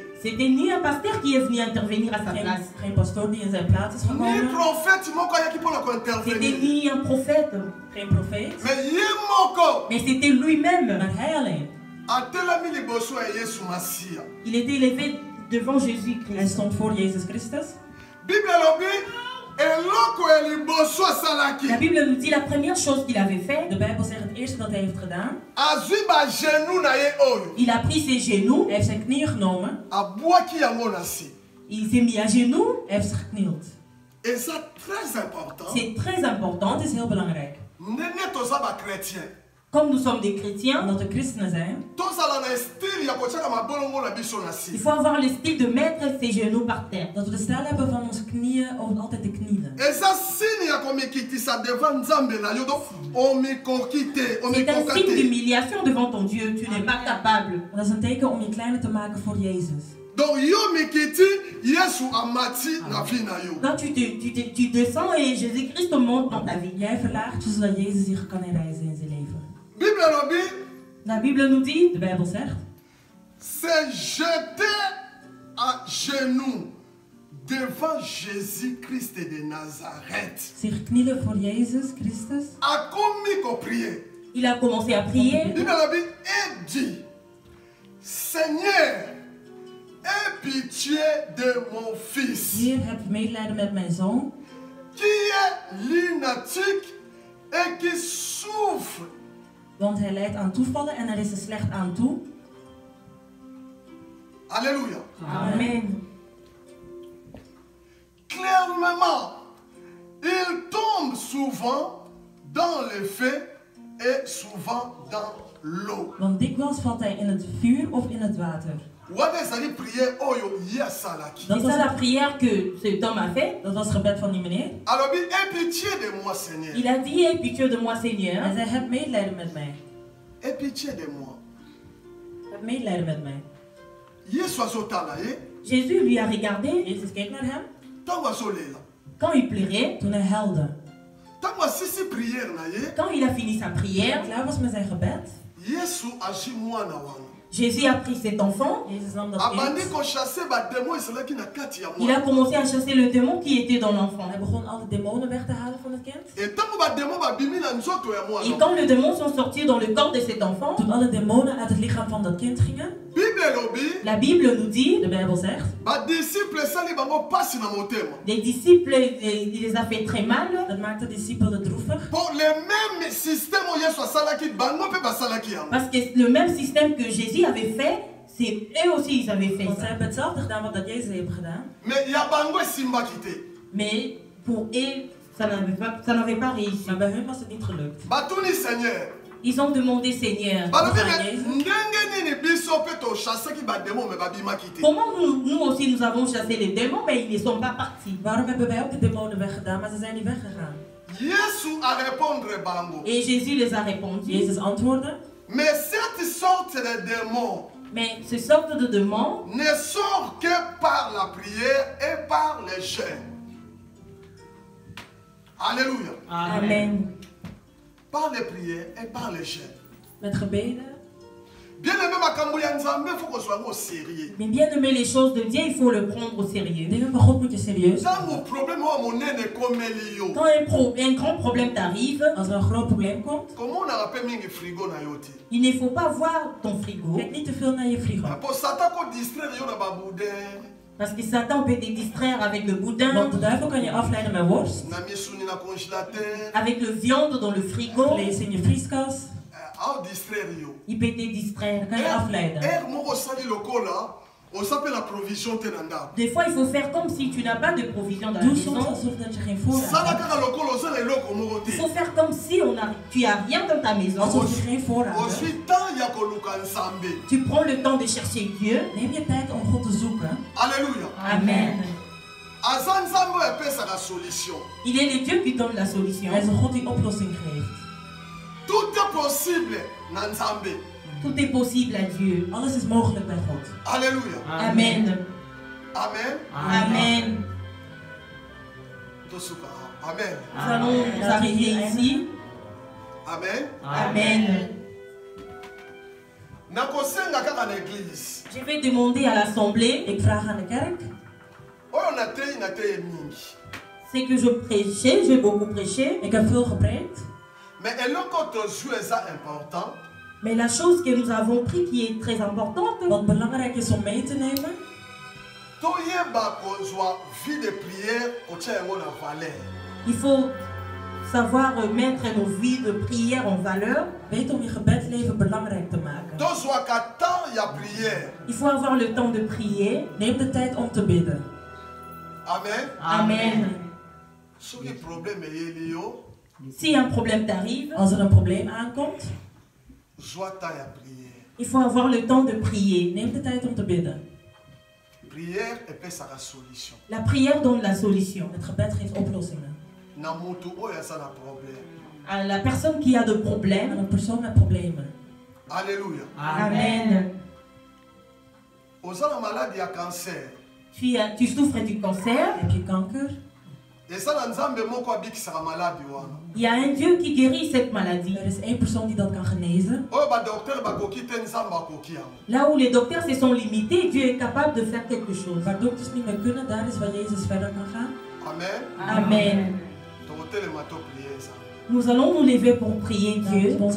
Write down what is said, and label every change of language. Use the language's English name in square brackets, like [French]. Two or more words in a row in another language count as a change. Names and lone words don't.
[French] c'était ni un pasteur qui est venu intervenir à sa place. [Dutch] Geen pastoor die in zijn plaats is [French] Ni [Dutch] gekomen. [Lingala] prophète moko ayaki pona ko [French] C'était intervenir. ni un prophète, [Dutch] Geen profeet. [Lingala] Mais ye moko [French] mais c'était lui-même. [Dutch] Maar hij alleen. [Lingala] atelami liboso ya Yesu Masia. [French] Il était élevé devant [Dutch] Hij [French] Jésus-Christ. [Dutch] stond voor Jezus Christus. [Lingala] Bible lobi eloko ya liboso asalaki. [French] La Bible nous dit la première chose qu'il avait fait, [Dutch] De Bijbel zegt het eerste dat hij heeft gedaan. [Lingala] Azwi ba genou na ye oyo. [French] il a pris ses genoux, [Dutch] Hij heeft zijn knieën genomen. [Lingala] Abwaki yango na si. [French] il s'est mis à genoux. [Dutch] Hij heeft geknield. [French] Et ça très important. C'est très important, [Dutch] Dat is heel belangrijk. [Lingala] Nene toza ba chrétien. [French] comme nous sommes des chrétiens, [Dutch] Omdat we christenen zijn, [Lingala] Tozala na style ya kotiaka mabolongo na biso na si. [French] il faut avoir le style de mettre ses genoux par terre. [Dutch] dat we de stijl hebben van onze knieën om altijd te knielen. [Lingala] Eza signe ya komikitisa devant Nzambe na yo donc omikokite, [French] C'est un signe [Lingala] omikokate. [French] d'humiliation devant ton Dieu. Tu n'es pas capable. [Dutch] Dat is een teken om je kleiner te maken voor Jezus. [Lingala] Donc yo mikiti Yesu amati na vie na yo. [French] Quand tu descends et Jésus-Christ monte dans ta vie. [Dutch] Jij verlaagt je zodat Jezus zich kan inrijzen in zijn leven. [Lingala] Bible lobi [French] La Bible nous dit, [Dutch] De Bijbel zegt, [French] c'est jeter à genoux devant Jésus-Christ de Nazareth. [Dutch] zich knielen voor Jezus Christus. [Lingala] Akomi ko prier. [French] il a commencé à prier. [Lingala] Bible lobi [French] et dit Seigneur, aie pitié de mon fils [Dutch] Heer, heb medelijden met mijn zoon, [French] qui est lunatique et qui souffre. [Dutch] want hij lijdt aan toevallen en er is er slecht aan toe. [French] Alléluia. Amen. Clairement, il tombe souvent dans le feu et souvent dans l'eau. [Dutch] Want dikwijls valt hij in het vuur of in het water. [Lingala] Wana ezali prière oyo ye asalaki. [Dutch] Dat [French] C'est [Dutch] was, [French] ça la prière que cet homme a fait. [Dutch] dat was het gebed van die meneer. [French] Alobi, aie pitié de moi, Seigneur. Il a dit, aie pitié de moi [Dutch] Hij [French] Seigneur. [Dutch] zei, heb medelijden met mij. [French] Aie pitié de moi. [Dutch] Heb medelijden met mij. [French] Jésus lui a regardé. [Dutch] Jezus keek naar hem. [French] Quand il pleurait. [Dutch] Toen hij huilde. [French] Quand il a fini sa prière. [Dutch] Klaar was met zijn gebed. [French] Jésus a pris cet enfant. Il a commencé à chasser le démon qui était dans l'enfant. [Dutch] Hij begon alle demonen weg te halen van het kind. [French] Et quand les démons sont sortis dans le corps de cet enfant, [Dutch] toen alle demonen uit het lichaam van dat kind gingen, [French] la Bible nous dit, [Dutch] de Bijbel zegt, [French] les disciples, il les a fait très mal. [Dutch] Dat maakte de discipelen droevig. [French] Parce que le même système que Jésus avait fait, c'est eux aussi ils avaient fait [Dutch] Want [French] ça. [Dutch] zij hebben hetzelfde gedaan wat dat Jezus heeft gedaan. [French] Mais pour eux, ça n'avait pas réussi. [Dutch] Maar bij hun was het niet gelukt. [French] Ils ont demandé Seigneur, comment nous aussi nous avons chassé les démons, mais ils ne sont pas partis. [Dutch] Waarom hebben wij ook de demonen weggedaan, maar ze zijn niet weggegaan? [French] Et Jésus les a répondu. [Dutch] Jezus antwoordde. [French] Mais ce sorte de démons ne sort que par la prière et par les jeûnes. Alléluia. Amen. Par les prières et par les jeûnes. [Dutch] Met gebeden. [French] Bien aimé, il faut qu'on soit au sérieux. Mais bien aimer les choses de Dieu, il faut le prendre au sérieux. [Dutch] Dingen van God moet je serieus. [French] Quand un grand problème t'arrive, [Dutch] als er een groot probleem komt, [French] il ne faut pas voir ton frigo. [Dutch] kijk niet te veel naar je frigo. [French] Parce que Satan peut te distraire avec le boudin, [Dutch] Want de duivel kan je afleiden met worst, [French] avec le viande dans le frigo. [Dutch] vlees in je vrieskas. [French] Il peut te distraire. [Dutch] Kan je afleiden. [French] Des fois, il faut faire comme si tu n'as pas de provision dans la [Dutch] Doe soms [French] maison. [Dutch] alsof dat je geen voorraad hebt. [French] Il faut faire comme si tu n'as rien dans ta maison. [Dutch] Alsof je geen voorraad hebt. [French] Tu prends le temps de chercher Dieu. [Dutch] Neem je tijd om God te zoeken. [French] Alléluia. Amen. Il est le Dieu qui donne la solution. [Dutch] Hij is een God die oplossing geeft. [French] Tout est possible dans Nzambe. Tout est possible à Dieu. [Dutch] Alles is mogelijk bij God. [French] Alléluia. Amen. Amen. Amen. Amen. Nous allons nous arrêter ici. Amen. Amen. Je vais demander à l'assemblée. [Dutch] Ik vraag aan de kerk. [French] C'est que je prêchais, j'ai beaucoup prêché. [Dutch] Ik heb veel gepreekt. [French] Mais la chose que nous avons pris qui est très importante, [Dutch] Wat belangrijk is om mee te nemen, [French] il faut savoir mettre nos vies de prière en valeur. [Dutch] weet om je gebedsleven belangrijk te maken. [French] Il faut avoir le temps de prier. [Dutch] Neem de tijd om te bidden. [French] Amen. Amen. Si un problème t'arrive, [Dutch] Als er een probleem aankomt, [French] il faut avoir le temps de prier. [Dutch] neem de tijd om te bidden. [French] La prière donne la solution. [Dutch] Het gebed geeft oplossingen. [French] À la personne qui a de [Dutch] Aan [French] problèmes. [Dutch] een persoon met problemen. [French] Alléluia. Amen. Tu souffres du cancer. [Dutch] Heb je kanker? [French] Il y a un Dieu qui guérit cette maladie. [Dutch] Er is één persoon die dat kan genezen. [French] Là où les docteurs se sont limités, Dieu est capable de faire quelque chose. [Dutch] Waar dokters niet meer kunnen, daar is waar Jezus verder kan gaan. [French] Amen. Amen. Nous allons nous lever pour prier Dieu.